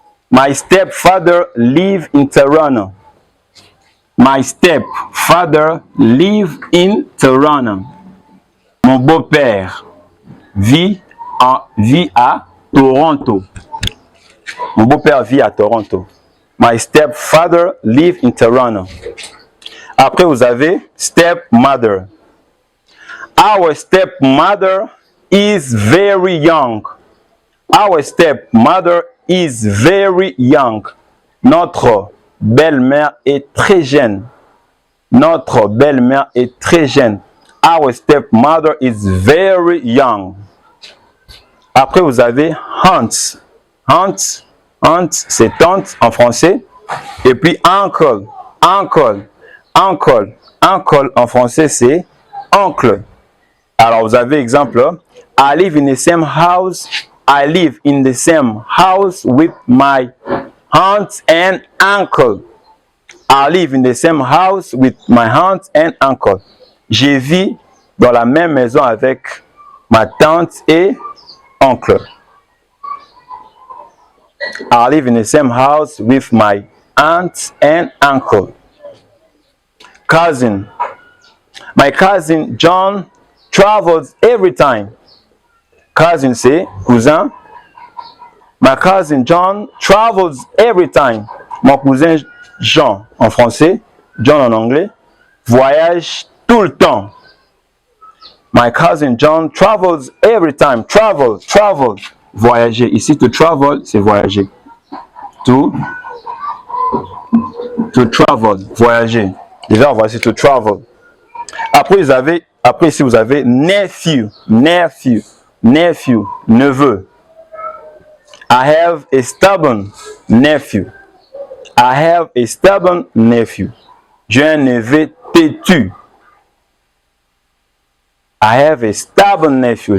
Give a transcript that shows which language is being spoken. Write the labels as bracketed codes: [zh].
[en] My stepfather live in Toronto. My stepfather live in Toronto. [fr] Mon beau-père vit à Toronto. Mon beau-père vit à Toronto. [en] My stepfather live in Toronto. [fr] Après, vous avez stepmother. [en] Our stepmother is very young. Our stepmother is very young. [fr] Notre belle-mère est très jeune. Notre belle-mère est très jeune. [en] Our stepmother is very young. [fr] Après, vous avez aunt. Aunt, c'est tante en français. Et puis uncle. Uncle en français, c'est oncle. Alors, vous avez exemple. [en] I live in the same house. I live in the same house with my aunt and uncle. I live in the same house with my aunt and uncle. [fr] Je vis dans la même maison avec ma tante et oncle. [en] I live in the same house with my aunt and uncle. Cousin. My cousin John travels every time. Cousin, c'est cousin. My cousin John travels every time. [fr] Mon cousin Jean en français, John en anglais, voyage tout le temps. [en] My cousin John travels every time. [fr] Travel, voyager. Ici, to travel, c'est voyager. [en] To travel, voyager. [fr] Déjà, voici to travel. Après ici, vous avez nephew, neveu. [en] I have a stubborn nephew. I have a stubborn nephew. [fr] J'ai un neveu têtu. [en] I have a stubborn nephew.